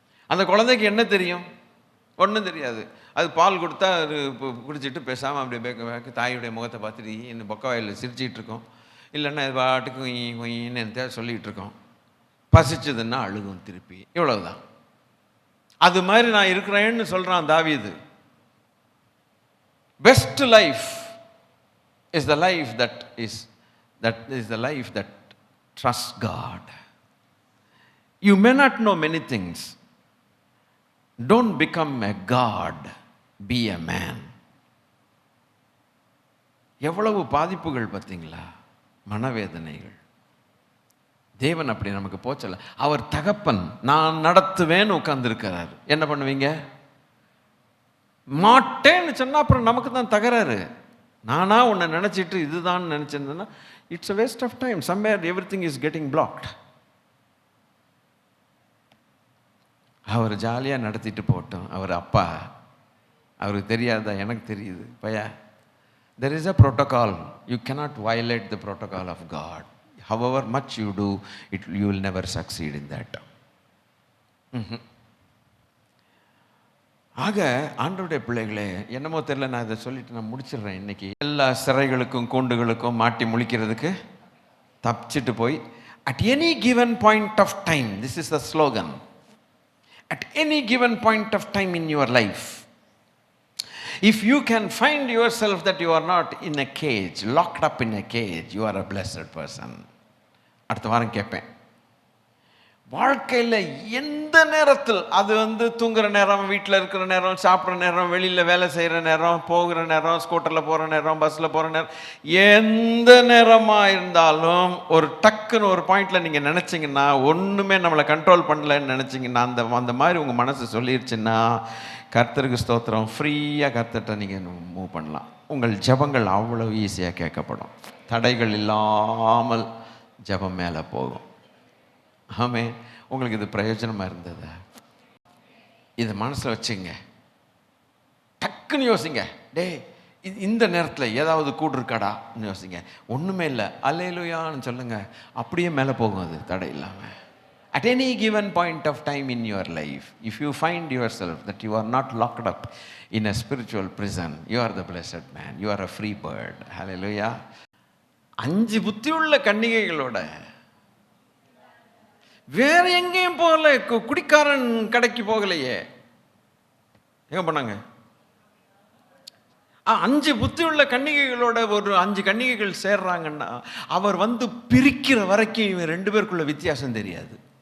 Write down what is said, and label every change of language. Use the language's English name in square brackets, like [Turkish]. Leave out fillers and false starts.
[Tamil] அந்த குழந்தைக்கு என்ன தெரியும்? ஒன்றும் தெரியாது. அது பால் கொடுத்தா அது குடிச்சிட்டு பேசாமல் அப்படியே பேக்க தாயுடைய முகத்தை பார்த்துட்டு என்ன பொக்கவாயில் சிரிச்சிட்டு இருக்கோம். இல்லைன்னா இது பாட்டுக்கு கொயின்னு சொல்லிகிட்டு இருக்கோம். பசிச்சதுன்னா அழுகும் திருப்பி, இவ்வளவுதான். அது மாதிரி நான் இருக்கிறேன்னு சொல்கிறான் தாவீது. [English] Best life is the life that is the life that trusts God. You may not know many things. Don't become a god, be a man. [Tamil] எவ்வளவு பாதிப்புகள் பார்த்தீங்களா, மனவேதனைகள். தேவன் அப்படி நமக்கு போச்சல. அவர் தகப்பன், நான் நடத்துவேன்னு உட்கார்ந்துருக்கிறார். என்ன பண்ணுவீங்க? மாட்டேன்னு சொன்னா அப்புறம் நமக்கு தான் தகராறு. நானா உன்னை நினைச்சிட்டு இதுதான் நினைச்சிருந்தேன்னா [English] It's a waste of time. Somewhere everything is getting blocked. [Tamil] அவர் ஜாலியாக நடத்திட்டு போட்டோம். அவர் அப்பா, அவருக்கு தெரியாதா? எனக்கு தெரியுது பையா. [English] There is a protocol. You cannot violate the protocol of God. However much you do, you will never succeed in that. [Tamil] ஆக ஆண்டவருடைய பிள்ளைகளே, என்னமோ தெரியல, நான் இதை சொல்லிட்டு நான் முடிச்சிடுறேன். இன்னைக்கு எல்லா சிறைகளுக்கும் கூண்டுகளுக்கும் மாட்டி முழிக்கிறதுக்கு தப்பிச்சிட்டு போய் [English] at any given point of time, this is the slogan, at any given point of time in your life, if you can find yourself that you are not in a cage, locked up in a cage, you are a blessed person. [Tamil] அடுத்த வாரம் கேட்பேன், வாழ்க்கையில் எந்த நேரத்தில், அது தூங்குற நேரம், வீட்டில் இருக்கிற நேரம், சாப்பிட்ற நேரம், வெளியில் வேலை செய்கிற நேரம், போகிற நேரம், ஸ்கூட்டரில் போகிற நேரம், பஸ்ஸில் போகிற நேரம், எந்த நேரமாக இருந்தாலும் ஒரு டக்குன்னு ஒரு பாயிண்டில் நீங்கள் நினச்சிங்கன்னா, ஒன்றுமே நம்மளை கண்ட்ரோல் பண்ணலன்னு நினச்சிங்கன்னா, அந்த மாதிரி உங்கள் மனசு சொல்லிடுச்சுன்னா, கர்த்தருக்கு ஸ்தோத்திரம், ஃப்ரீயாக கர்த்தர்கிட்ட நீங்கள் மூவ் பண்ணலாம். உங்கள் ஜெபங்கள் அவ்வளோ ஈஸியாக கேட்கப்படும். தடைகள் இல்லாமல் ஜெபம் மேலே போகும். ஆமே, உங்களுக்கு இது பிரயோஜனமாக இருந்ததா? இதை மனசில் வச்சுங்க. டக்குன்னு யோசிங்க, டே இந்த நேரத்தில் ஏதாவது கூடு இருக்காடான்னு யோசிங்க. ஒன்றுமே இல்லை, அல்லேலூயான்னு சொல்லுங்க, அப்படியே மேலே போகும் அது தடை இல்லாமல். [English] At any given point of time in your life, if you find yourself that you are not locked up in a spiritual prison, you are the blessed man, you are a free bird. Hallelujah. [Tamil] 5 புத்தியுள்ள கன்னிகைகளோட வேற எங்கேயும் போகல, குடிக்காரன் கடைக்கு போகலையே, எங்க போனாங்க? 5 புத்தியுள்ள கன்னிகைகளோட ஒரு 5 கன்னிகைகள் சேர்றாங்கன்னா, அவர் பிரிக்கிற வரைக்கும் இவன் 2 பேருக்குள்ள வித்தியாசம் தெரியாது.